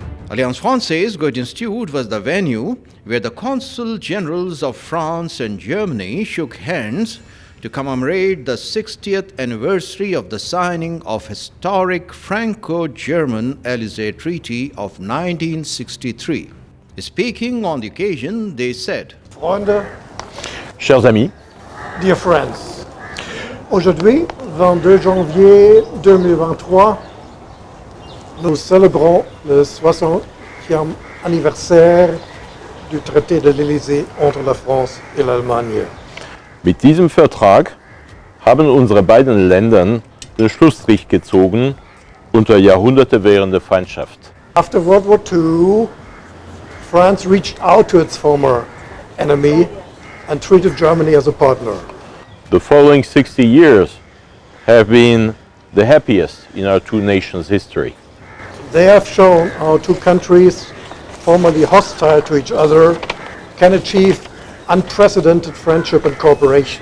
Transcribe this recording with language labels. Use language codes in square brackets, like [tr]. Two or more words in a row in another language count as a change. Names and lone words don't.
[en] Alliance Française Goethe-Institut was the venue where the Consul Generals of France and Germany shook hands to commemorate the 60th anniversary of the signing of historic Franco-German Élysée Treaty of 1963. Speaking on the occasion, they said, [de] Freunde, [fr] Chers amis, [en] dear friends, [fr] aujourd'hui, 22 janvier 2023, nous célébrons le 60e anniversaire du traité de l'Élysée entre la France et l'Allemagne. [de] mit diesem Vertrag haben unsere beiden Länder den Schlussstrich gezogen unter Jahrhunderte währende Feindschaft. [en] After World War II, France reached out to its former enemy and treated Germany as a partner. The following 60 years have been the happiest in our two nations' history. They have shown how two countries formerly hostile to each other can achieve unprecedented friendship and cooperation.